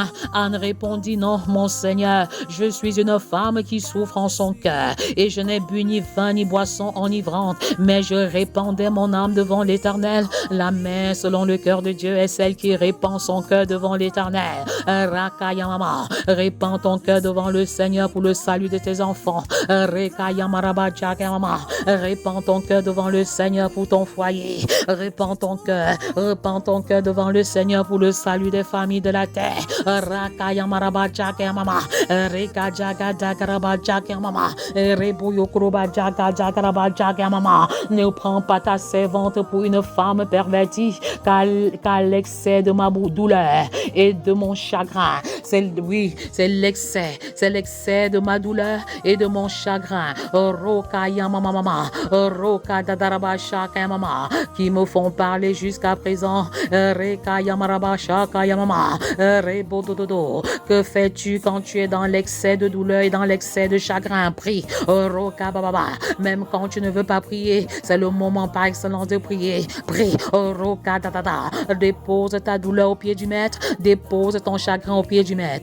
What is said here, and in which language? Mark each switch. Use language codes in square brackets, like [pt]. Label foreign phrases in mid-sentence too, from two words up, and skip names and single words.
[fr] Anne répondit, non, mon Seigneur, Je suis une femme qui souffre en son cœur et je n'ai bu ni vin ni boisson enivrante, mais je répandais mon âme devant l'Éternel. La mère selon le cœur de Dieu est celle qui répand son cœur devant l'Éternel. Rakaya mama, répands ton cœur devant le Seigneur pour le salut de tes enfants. Rekaya maraba jaka mama, répands ton cœur devant le Seigneur pour ton foyer. Répands ton cœur devant le Seigneur pour le salut des familles de la terre. Rakaya maraba jaka mama, reka jaga jagaraba jaka mama, rebuyo kuroba jaga jagaraba jaka mama. Ne prends pas ta servante pour une femme pervertie, car l'excès de ma douleur et de mon chagrin, c'est l'excès de ma douleur et de mon chagrin. Roka yamama mama, roka dadaraba shaka mama, qui me font parler jusqu'à présent. Reka yamaraba shaka yamama, rebodododo. Que fais-tu quand tu es dans l'excès de douleur et dans l'excès de chagrin? Prie. Roka bababa. Même quand tu ne veux pas prier, c'est le moment par excellence de prier. Prie. Roka dadada. Dépose ta douleur au pied du maître. Dépose ton chagrin au pied du maître.